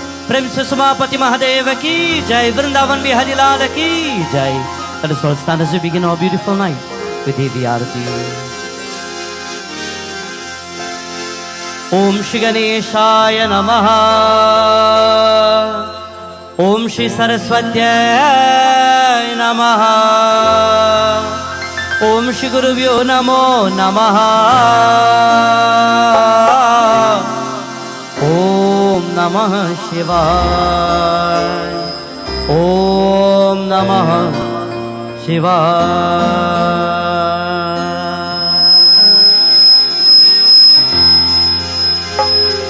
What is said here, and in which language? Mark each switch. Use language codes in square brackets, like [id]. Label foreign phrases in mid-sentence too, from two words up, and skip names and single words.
[hi] प्रेम से समापति महादेव की जय, वृंदावन बिहारी लाल की जय। [en] Let us all stand as we begin our beautiful night with Devi Aarti. [sa] ॐ श्री गणेशाय नमः, ॐ श्री सरस्वत्यै नमः ॐ श्री गुरुभ्यो नमो नमः ॐ नमः शिवाय ॐ नमः शिवाय।